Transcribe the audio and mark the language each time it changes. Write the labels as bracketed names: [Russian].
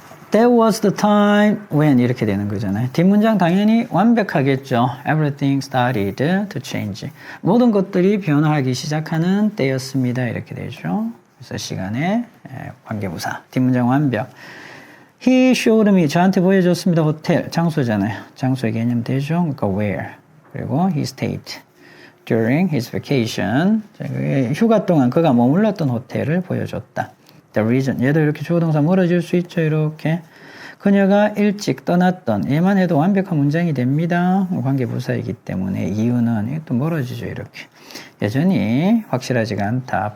[English] That was the time when [Korean] 이렇게 되는 거잖아요. 뒷문장 당연히 완벽하겠죠. [English] Everything started to change. [Korean] 모든 것들이 변화하기 시작하는 때였습니다. 이렇게 되죠. 그래서 시간의 관계부사. 뒷문장 완벽. [English] He showed me. [Korean] 저한테 보여줬습니다. 호텔. 장소잖아요. 장소의 개념 되죠. 그러니까 where. [English] 그리고 he stayed during his vacation. [Korean] 휴가 동안 그가 머물렀던 호텔을 보여줬다. [English] The reason. [Korean] 얘도 이렇게 주어동사 멀어질 수 있죠. 이렇게. 그녀가 일찍 떠났던. 얘만 해도 완벽한 문장이 됩니다. 관계부사이기 때문에 이유는 또 멀어지죠. 이렇게. 여전히 확실하지가 않다.